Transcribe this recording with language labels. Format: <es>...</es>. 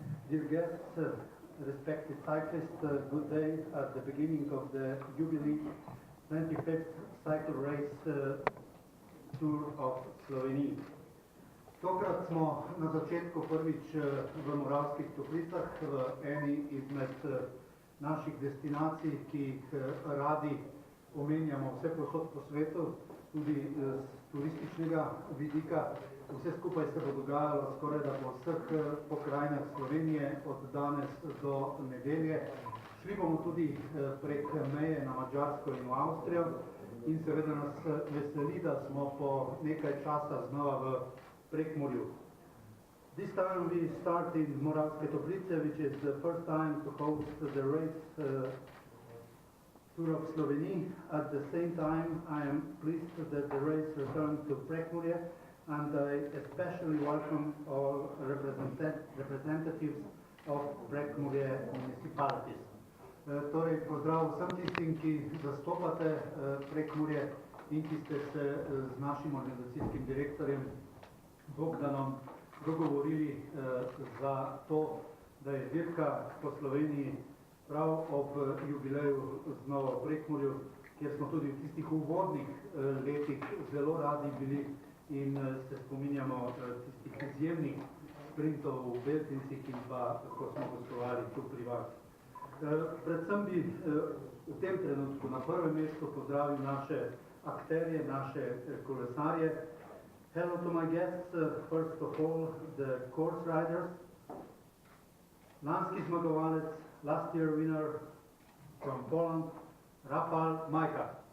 <en>Dear guests, respected cyclists, good day at the beginning of the jubilee 25th cycle race Tour of Sloveniji.</en> <sl>Tokrat smo na začetku prvič v Moravskih Toplicah, v eni izmed naših destinacij, ki jih radi omenjamo vse povsod po svetu, tudi z turističnega vidika. Vse skupaj se bo dogajalo skorajda po vseh pokrajinah Slovenije od danes do nedelje. Šli bomo tudi prek meje na Madžarsko in v Avstrijo in seveda nas veseli, da smo po nekaj časa znova v Prekmurju.</sl> <en>This time we start in Moravske Toplice, which is the first time to host the race Tour of Sloveniji. At the same time, I am pleased that the race returned to Prekmurje, and I especially welcome all representatives of Prekmurje municipalities.</en> <sl>Torej, pozdrav vsem tistim, ki zastopate Prekmurje in ki ste se z našim organizacijskim direktorjem Bogdanom dogovorili za to, da je dirka po Sloveniji prav ob jubileju znova v Prekmurju, kjer smo tudi v tistih uvodnih letih zelo radi bili in se spominjamo tistih izjemnih sprintov v Beltincih in pa, ko smo gostovali tu pri vas. Predvsem bi v tem trenutku na prvem mestu pozdravil naše akterje, naše kolesarje.</sl> <en>Hello to my guests, first of all, the course riders.</en> <sl>Lanski zmagovalec,</sl> <en>last year winner from Poland, Rafał Majka.</en>